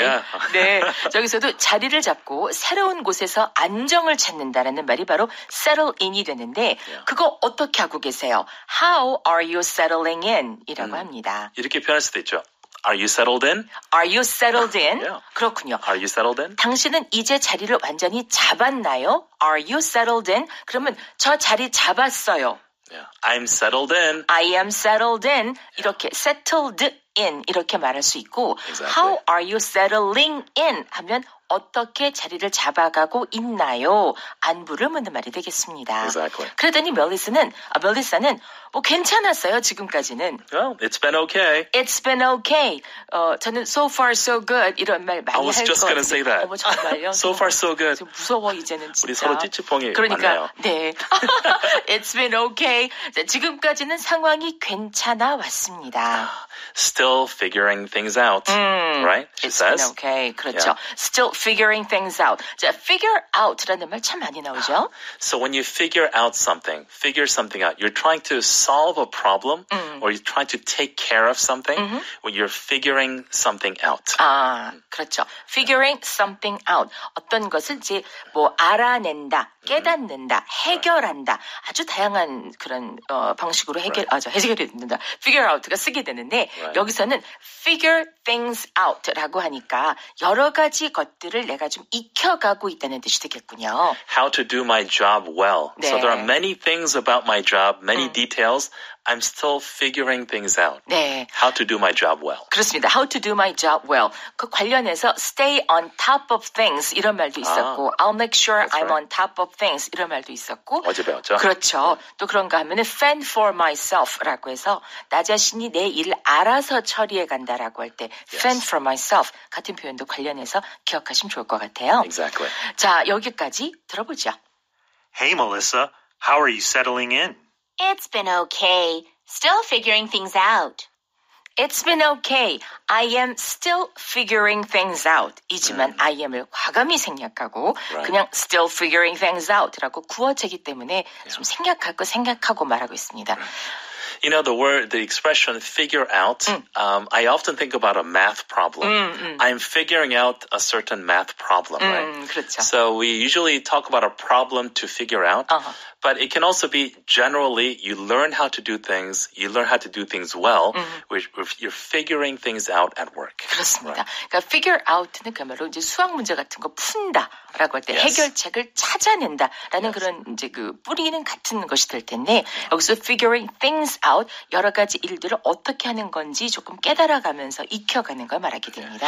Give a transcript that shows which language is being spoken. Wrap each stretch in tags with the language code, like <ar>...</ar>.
<en>Yeah.</en> <ko>네, 저기서도 자리를 잡고 새로운 곳에서 안정을 찾는다라는 말이 바로 settle in이 되는데 그거 어떻게 하고 계세요?</ko> <en>How are you settling in?</en> <ko>이라고 합니다. 이렇게 표현할 수도 있죠.</ko> <en>Are you settled in? Are you settled in? Yeah.</en> <ko>그렇군요.</ko> <en>Are you settled in?</en> <ko>당신은 이제 자리를 완전히 잡았나요?</ko> <en>Are you settled in?</en> <ko>그러면 저 자리 잡았어요.</ko> <en>Yeah. I'm settled in. I am settled in.</en> <ko>이렇게 settled in 이렇게 말할 수 있고</ko> <en>Exactly. How are you settling in?</en> <ko>하면 어떻게 자리를 잡아가고 있나요? 안부를 묻는 말이 되겠습니다.</ko> <en>Exactly.</en> <ko>그러더니 멜리사는 뭐 괜찮았어요 지금까지는.</ko> <en>Well, it's been okay. It's been okay.</en> <ko>저는</ko> <en>so far so good</en> <ko>이런 말 많이 할 것 같아요.</ko> <en>I was just gonna say that.</en> <ko>어머 정말요?</ko> <en>So far so good.</en> <ko>좀 무서워 이제는 진짜. 우리 서로 찌찌뽕이 그러니까 많네요.</ko> <en>네. It's been okay.</en> <ko>자, 지금까지는 상황이 괜찮아 왔습니다.</ko> <en>Still figuring things out, right? She It's says. been okay. 그렇죠. Yeah. Still figuring things out.</en> <ko>자, figure out라는 말 참 많이 나오죠.</ko> <en>So when you figure something out, you're trying to solve a problem or you're trying to take care of something when you're figuring something out.</en> <ko>그렇죠.</ko> <en>Figuring something out.</en> <ko>어떤 것을 이제 뭐 알아낸다, 깨닫는다, 해결한다. 아주 다양한 그런 방식으로 해결이 된다. Figure out가 쓰게 되는데 여기서는</ko> <en>figure things out</en> <ko>라고 하니까 여러 가지 것들을 내가 좀 익혀가고 있다는 뜻이 되겠군요.</ko> <en>How to do my job well.</en> <ko>네.</ko> <en>So there are many things about my job, many details. I'm still figuring things out.</en> <ko>네.</ko> <en>How to do my job well.</en> <ko>그렇습니다.</ko> <en>How to do my job well.</en> <ko>그 관련해서</ko> <en>stay on top of things</en> <ko>이런 말도 있었고</ko> <en>I'll make sure I'm on top of things</en> <ko>이런 말도 있었고 어제 배웠죠? 그렇죠. 또 그런가 하면은</ko> <en>fend for myself</en> <ko>라고 해서 나 자신이 내 일을 알아서 처리해 간다라고 할 때 fend for myself 같은 표현도 관련해서 기억하시면 좋을 것 같아요.</ko> <en>Exactly.</en> <ko>자, 여기까지 들어보죠.</ko> <en>Hey, Melissa, how are you settling in? It's been okay. Still figuring things out. It's been okay. I am still figuring things out.</en> <ko>이지만 I am을 과감히 생략하고 그냥</ko> <en>still figuring things out</en> <ko>라고 구어체이기 때문에 좀 생략할 거 생략하고 말하고 있습니다.</ko> <en>You know, the expression figure out, I often think about a math problem. I'm figuring out a certain math problem, right?</en> <ko>그렇죠.</ko> <en>So we usually talk about a problem to figure out, but it can also be generally you learn how to do things, you learn how to do things well, which you're figuring things out at work.</en> <ko>그렇습니다. 그러니까 figure out는 그야말로 이제 수학 문제 같은 거 푼다라고 할 때 해결책을 찾아낸다라는 그런 이제 그 뿌리는 같은 것이 될 텐데 여기서</ko> <en>figuring things out</en> <ko>여러 가지 일들을 어떻게 하는 건지 조금 깨달아가면서 익혀가는 걸 말하게 됩니다.</ko>